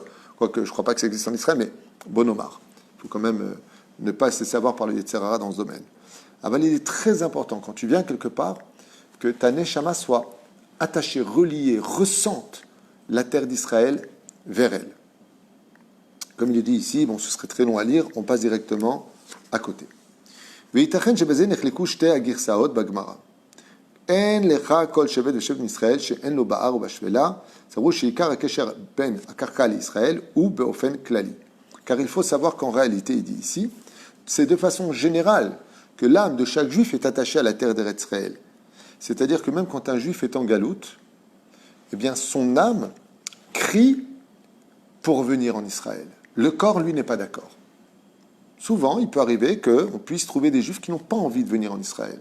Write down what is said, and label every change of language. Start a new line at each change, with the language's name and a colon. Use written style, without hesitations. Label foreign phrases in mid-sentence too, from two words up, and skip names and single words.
French: Quoique, je ne crois pas que ça existe en Israël, mais bon omar. Il faut quand même ne pas se laisser avoir par le
Hebrew: יצר הרע
French: dans ce domaine. Alors, il est très important, quand tu viens quelque part, que ta neshama soit attachée, reliée, ressente la terre d'Israël vers elle. Comme il est dit ici, bon, ce serait très long à lire, on passe directement à côté.
Hebrew: וייתכן שבזה נחלקו שתי הגרסאות בגמרא. אין לך כל שבט ושבט מישראל שאין לו בהר ובשפלה, סברו שעיקר הקשר בין הקרקע לישראל הוא באופן כללי.
French: Car il faut savoir qu'en réalité, il dit ici, c'est de façon générale que l'âme de chaque juif est attachée à la terre d'Eretz Israël. C'est-à-dire que même quand un juif est en galoute, eh bien son âme crie pour venir en Israël. Le corps, lui, n'est pas d'accord. Souvent, il peut arriver qu'on puisse trouver des juifs qui n'ont pas envie de venir en Israël.